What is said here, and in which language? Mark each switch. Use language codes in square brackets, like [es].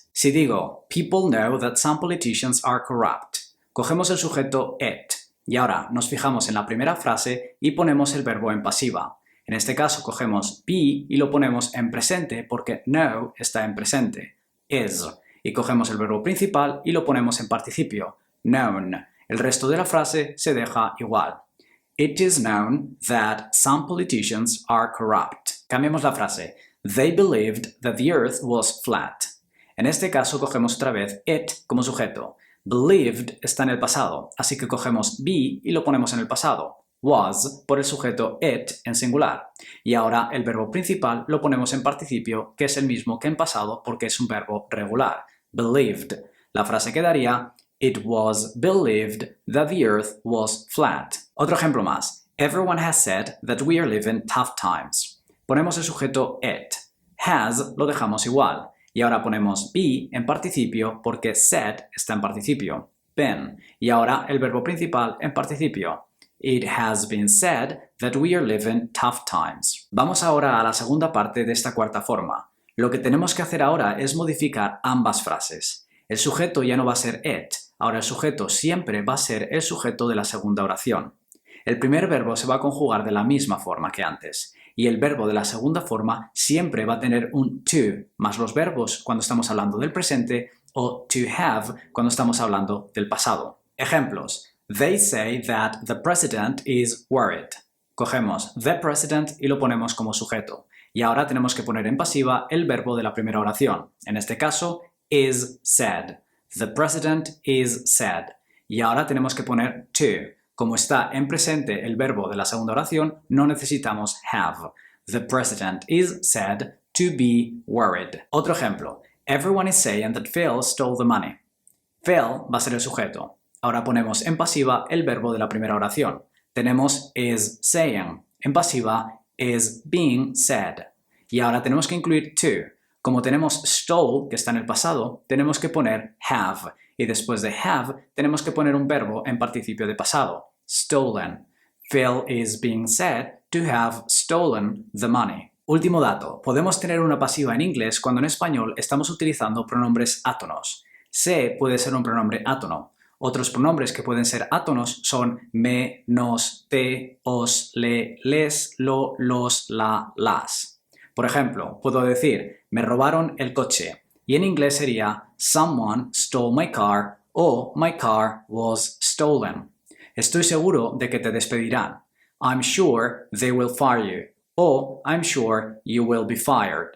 [es] Si digo, [en] people know that some politicians are corrupt, [es] cogemos el sujeto it y ahora nos fijamos en la primera frase y ponemos el verbo en pasiva. En este caso cogemos be y lo ponemos en presente porque know está en presente, is, y cogemos el verbo principal y lo ponemos en participio, known. El resto de la frase se deja igual. [en] It is known that some politicians are corrupt. [es] Cambiamos la frase. [en] They believed that the earth was flat. [es] En este caso cogemos otra vez it como sujeto. Believed está en el pasado, así que cogemos be y lo ponemos en el pasado. Was por el sujeto it en singular. Y ahora el verbo principal lo ponemos en participio, que es el mismo que en pasado porque es un verbo regular. [en] Believed. [es] La frase quedaría [en] It was believed that the earth was flat. [es] Otro ejemplo más. [en] Everyone has said that we are living tough times. [es] Ponemos el sujeto it. Has lo dejamos igual. Y ahora ponemos be en participio porque said está en participio. Been. Y ahora el verbo principal en participio. [en] It has been said that we are living tough times. [es] Vamos ahora a la segunda parte de esta cuarta forma. Lo que tenemos que hacer ahora es modificar ambas frases. El sujeto ya no va a ser it. Ahora el sujeto siempre va a ser el sujeto de la segunda oración. El primer verbo se va a conjugar de la misma forma que antes. Y el verbo de la segunda forma siempre va a tener un to, más los verbos cuando estamos hablando del presente o to have cuando estamos hablando del pasado. Ejemplos. [en] They say that the president is worried. [es] Cogemos the president y lo ponemos como sujeto. Y ahora tenemos que poner en pasiva el verbo de la primera oración. En este caso, is said. [en] The president is said. [es] Y ahora tenemos que poner to. Como está en presente el verbo de la segunda oración, no necesitamos have. [en] The president is said to be worried. [es] Otro ejemplo. [en] Everyone is saying that Phil stole the money. [es] Phil va a ser el sujeto. Ahora ponemos en pasiva el verbo de la primera oración. Tenemos is saying. En pasiva is being said. Y ahora tenemos que incluir to. Como tenemos stole, que está en el pasado, tenemos que poner have. Y después de have, tenemos que poner un verbo en participio de pasado. [en] Stolen. Phil is being said to have stolen the money. [es] Último dato. Podemos tener una pasiva en inglés cuando en español estamos utilizando pronombres átonos. Se puede ser un pronombre átono. Otros pronombres que pueden ser átonos son me, nos, te, os, le, les, lo, los, la, las. Por ejemplo, puedo decir, me robaron el coche. Y en inglés sería, [en] someone stole my car [es] o [en] my car was stolen. [es] Estoy seguro de que te despedirán. [en] I'm sure they will fire you. O I'm sure you will be fired.